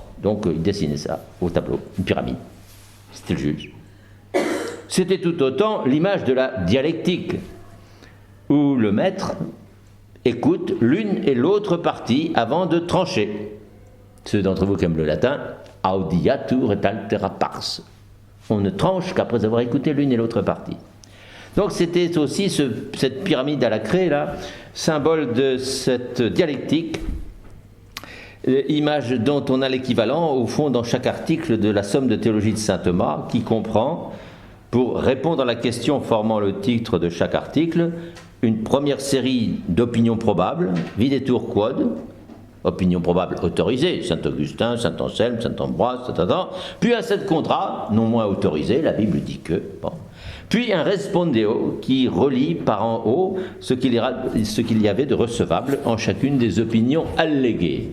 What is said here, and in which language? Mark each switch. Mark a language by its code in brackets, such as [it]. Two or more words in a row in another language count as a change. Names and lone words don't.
[fr] Donc, il dessinait ça au tableau, une pyramide. C'était le juge. C'était tout autant l'image de la dialectique, où le maître écoute l'une et l'autre partie avant de trancher. Ceux d'entre vous qui aiment le latin, [la] audiatur et altera pars. [fr] On ne tranche qu'après avoir écouté l'une et l'autre partie. Donc c'était aussi cette pyramide à la craie, là, symbole de cette dialectique, image dont on a l'équivalent, au fond, dans chaque article de la Somme de théologie de saint Thomas, qui comprend, pour répondre à la question formant le titre de chaque article, une première série d'opinions probables, [la] videtur quod, [fr] opinions probables autorisées, Saint-Augustin, Saint-Anselme, Saint-Ambroise, puis un [la] set contra, [fr] non moins autorisé, la Bible dit que, bon. Puis un respondeo qui relie par en haut ce qu'il y avait de recevable en chacune des opinions alléguées.